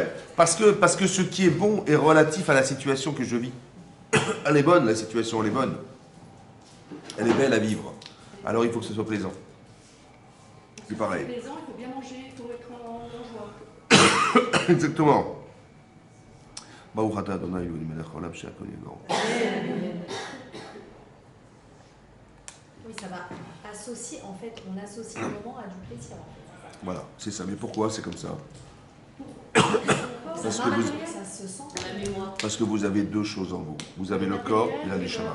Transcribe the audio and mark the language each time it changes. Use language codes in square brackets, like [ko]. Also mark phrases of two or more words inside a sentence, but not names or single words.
[fr] Parce que ce qui est bon est relatif à la situation que je vis. Elle est bonne, la situation, elle est bonne. Elle est belle à vivre. Alors il faut que ce soit plaisant. C'est pareil. Plaisant, il faut bien manger, il faut être en joie. Exactement. [he] ברוך אתה אדוני אלוהינו מלך העולם שהכל נהיה. [fr] Oui, ça va associer, en fait, on associe le moment à du plaisir. En fait. Voilà, c'est ça. Mais pourquoi c'est comme ça? Parce que vous avez deux choses en vous. Vous avez le corps et la neshama.